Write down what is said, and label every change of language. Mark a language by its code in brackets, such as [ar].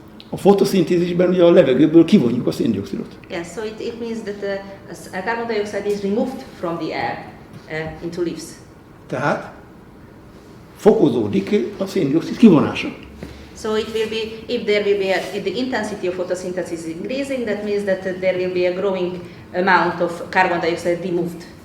[hu] A fotoszintézisben ugye a levegőből kivonjuk a széndioxidot. [en] Yes, so it means that a carbon dioxide is removed from the air into leaves. [hu] Tehát fokozódik a széndioxid kivonása. [en] So it will be, if the intensity of photosynthesis is increasing, that means that there will be a growing amount of carbon dioxide removed.